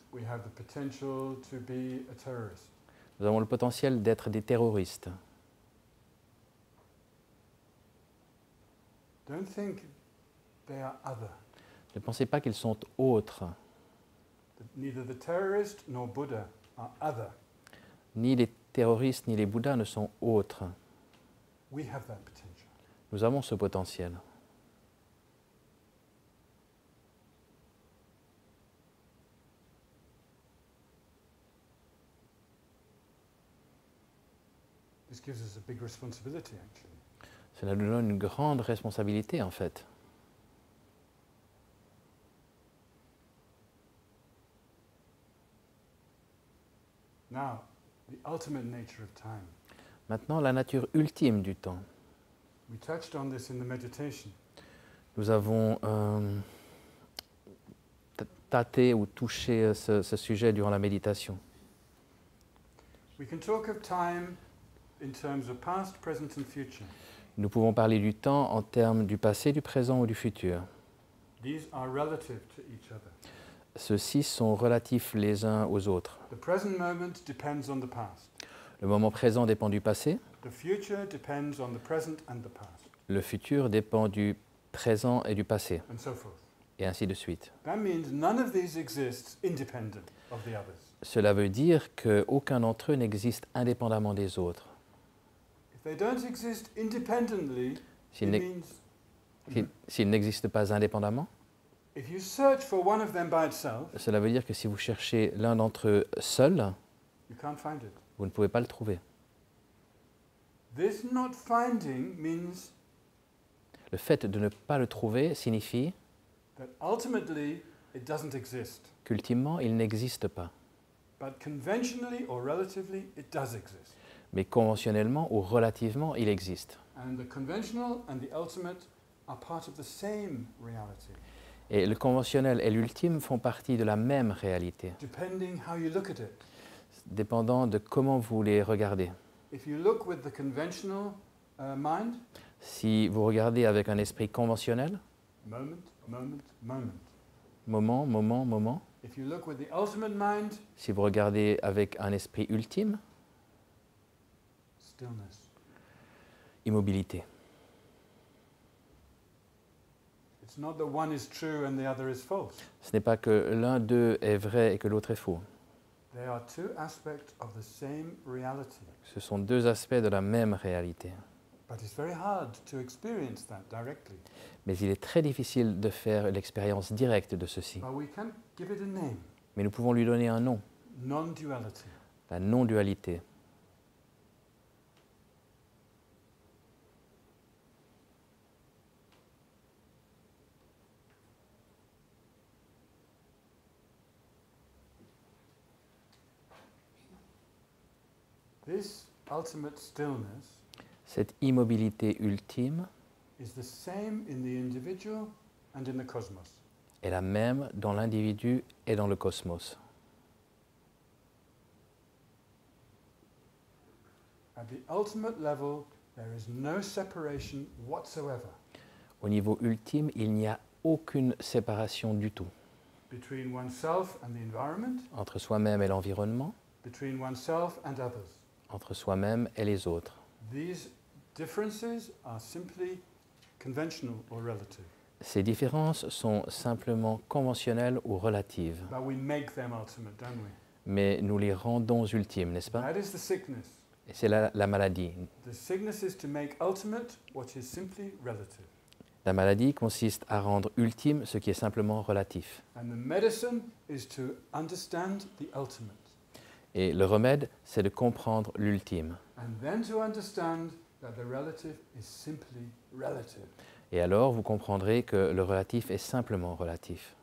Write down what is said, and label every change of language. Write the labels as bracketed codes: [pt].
[en] We have the potential to be a terrorist. [fr] nous avons le potentiel d'être des terroristes. [en] Don't think they are other. [fr] Ne pensez pas qu'ils sont autres. [en] Neither the terrorist nor Buddha are other. [fr] Ni les terroristes ni les Bouddhas ne sont autres. [en] We have that potential. [fr] Nous avons ce potentiel. [en] This gives us a big responsibility, actually. [fr] Cela nous donne une grande responsabilité, en fait. [en] Now, the ultimate nature of time. [fr] Maintenant, la nature ultime du temps. [en] We touched on this in the meditation. [fr] Nous avons tâté ou touché ce sujet durant la méditation. [en] We can talk of time in terms of past, present and future. [fr] Nous pouvons parler du temps en termes du passé, du présent ou du futur. [en] These are relative to each other. [fr] Ceux-ci sont relatifs les uns aux autres. [en] The present moment depends on the past. [fr] Le moment présent dépend du passé, [en] The future depends on the present and the past, [fr] le futur dépend du présent et du passé, [en] and so forth. [fr] et ainsi de suite. [en] That means none of these exists independent of the others. [fr] Cela veut dire qu'aucun d'entre eux n'existe indépendamment des autres. [en] If they don't exist independently, [fr] S'ils [en] it [fr] n'e- [en] means [fr] s'ils n'existent pas indépendamment, [en] if you search for one of them by itself, [fr] cela veut dire que si vous cherchez l'un d'entre eux seul, [en] you can't find it. [fr] vous ne pouvez pas le trouver. [en] This not finding means [fr] Le fait de ne pas le trouver signifie [en] that ultimately it doesn't exist, [fr] qu'ultimement, il n'existe pas. [en] but conventionally or relatively it does exist. [fr] Mais conventionnellement ou relativement, il existe. [en] And the conventional and the ultimate are part of the same reality, [fr] Et le conventionnel et l'ultime font partie de la même réalité, [en] depending how you look at it. [fr] dépendant de comment vous les regardez. [en] If you look with the conventional mind, [fr] Si vous regardez avec un esprit conventionnel, [en] moment, moment, moment. [fr] moment, moment, moment, [en] If you look with the ultimate mind, [fr] si vous regardez avec un esprit ultime, [en] stillness. [fr] immobilité. [en] It's not that one is true and the other is false. [fr] Ce n'est pas que l'un d'eux est vrai et que l'autre est faux. [en] They are two aspects of the same reality. [fr] Ce sont deux aspects de la même réalité. [en] But it's very hard to experience that directly. [fr] Mais il est très difficile de faire l'expérience directe de ceci. [en] But we can give it a name, [fr] Mais nous pouvons lui donner un nom, [en] non-duality. [fr] la non-dualité. [en] This ultimate stillness [fr] Cette immobilité ultime [en] is the same in the individual and in the cosmos. [fr] est la même dans l'individu et dans le cosmos. [en] At the ultimate level, there is no separation whatsoever [fr] Au niveau ultime, il n'y a aucune séparation du tout [en] between oneself and the environment, [fr] entre soi-même et l'environnement, [en] between oneself and others. [fr] entre soi-même et les autres. [en] These differences are simply conventional or relative, [fr] Ces différences sont simplement conventionnelles ou relatives, [en] but we make them ultimate, don't we? [fr] mais nous les rendons ultimes, n'est-ce pas? [en] That is the sickness. [fr] Et c'est la maladie. [en] The sickness is to make ultimate what is simply relative. [fr] La maladie consiste à rendre ultime ce qui est simplement relatif. [en] And the medicine is to understand the ultimate. [fr] Et le remède, c'est de comprendre l'ultime. [en] And then to understand that the relative is simply relative. [fr] Et alors, vous comprendrez que le relatif est simplement relatif.